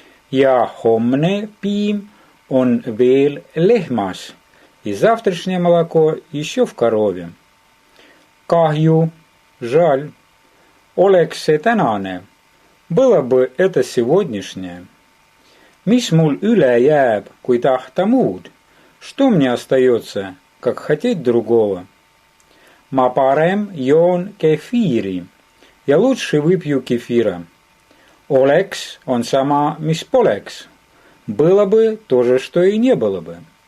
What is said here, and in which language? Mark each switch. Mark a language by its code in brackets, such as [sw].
[et] Ja homne piim on veel lehmas. [ru] И завтрашнее молоко еще в корове. [et] Kahju, [ru] жаль. [et] Oleks see tänane. [ru] Было бы это сегодняшнее. [et] Mis mul üle jääb, kui tahta muud? [ru] Что мне остается, как хотеть другого? [et] Ma parem joon kefiri. [ru] Я лучше выпью кефира. [et] Oleks on sama, mis poleks. [ru] Было бы то же, что и не было бы.